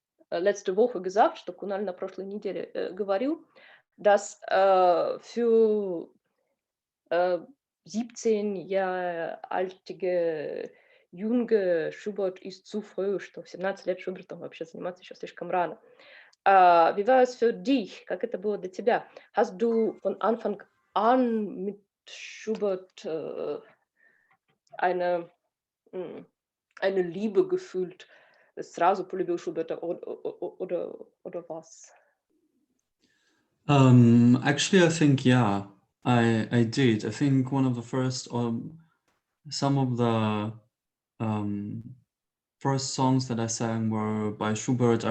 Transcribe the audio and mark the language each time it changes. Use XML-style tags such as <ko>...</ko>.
<de>letzte Woche gesagt,</de> <ru>что Kunal на прошлой неделе говорил,</ru> <de>dass für 17 Jahre alte junge Schubert ist zu früh,</de> <ru>что в 17 лет Шубертом вообще заниматься еще слишком рано.</ru> <de>Wie war es für dich?</de> <ru>Как это было для тебя?</ru> <de>Hast du von Anfang an mit Schubert eine Liebe gefühlt?</de> <ru>Сразу полюбил Шуберта</ru> <de>oder was?</de> <en>Actually, I think, yeah, I did. I think one of the first, or some of the first songs that I sang were by Schubert.</en>